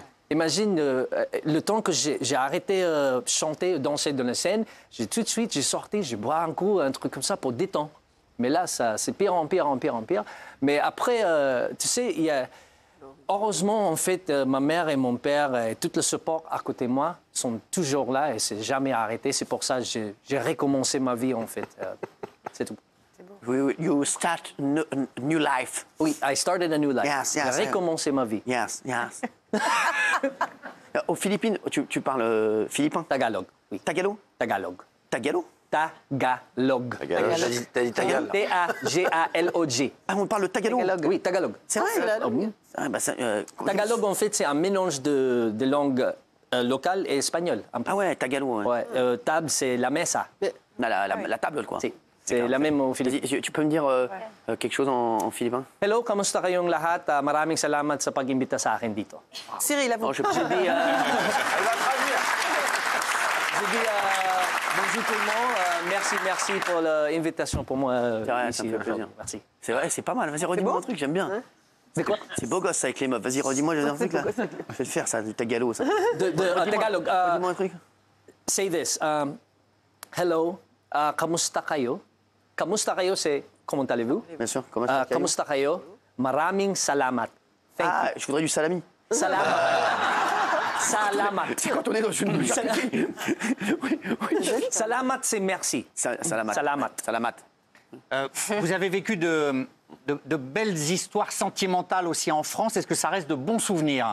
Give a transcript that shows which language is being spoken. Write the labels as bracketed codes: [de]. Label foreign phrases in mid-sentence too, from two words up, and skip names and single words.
[fr] Imagine le temps que j'ai arrêté de chanter, danser dans la scène, tout de suite, j'ai sorti, j'ai bois un coup, un truc comme ça pour détendre. Mais là, c'est pire en pire, en pire, en pire. Mais après, tu sais, heureusement, en fait, ma mère et mon père et tout le support à côté de moi sont toujours là et c'est jamais arrêté. C'est pour ça que j'ai recommencé ma vie, en fait. C'est tout. [en] You start a new life. Oui, I started a new life. Yes, yes, [fr] J'ai recommencé ma vie. [en] Yes. [fr] Aux Philippines, tu parles philippin? Tagalog, oui. Tagalo? Tagalog. Tagalo? Tagalog. T'as dit ta gueule. T-A-G-A-L-O-G. Ah, on parle le Tagalo? Oui, Tagalog. C'est vrai? la langue. Ah, bah, ça, Tagalog, en fait, c'est un mélange de langues locales et espagnoles. Ah ouais, Tagalo. Ouais. Ouais, table, c'est [es] la mesa. [fr] La table, quoi. C'est la même au Philippines. Vas-y, tu peux me dire quelque chose en philippin? [tl] Hello, kamusta kayong lahat? Maraming salamat sa pag-imbita sa akin dito. [fr] Cyril, à vous. Je J'ai dit, bonjour tout le monde. Merci pour l'invitation pour moi. C'est vrai, ça ici, me fait plaisir. Merci. C'est vrai, c'est pas mal. Vas-y, redis-moi un truc, j'aime bien. C'est quoi? C'est beau gosse ça, avec les meufs. Vas-y, redis-moi un truc là. Je vais le faire ça, du Tagalo. Ça. Tagalog. Redis-moi un truc. [en] Say this. Hello, [tl] kamusta kayo? Kamusta kayo, [fr] c'est comment allez-vous? Bien sûr. Comment ça s'appelle? [tl] Kamusta kayo? Maraming salamat. Thank [fr] Ah, je voudrais du salami. [tl] Salamat. Salamat. [fr] C'est quand on est dans une charcuterie. Oui. Salamat, c'est merci. [tl] Salamat. Salamat. [fr] Vous avez vécu de belles histoires sentimentales aussi en France. Est-ce que ça reste de bons souvenirs?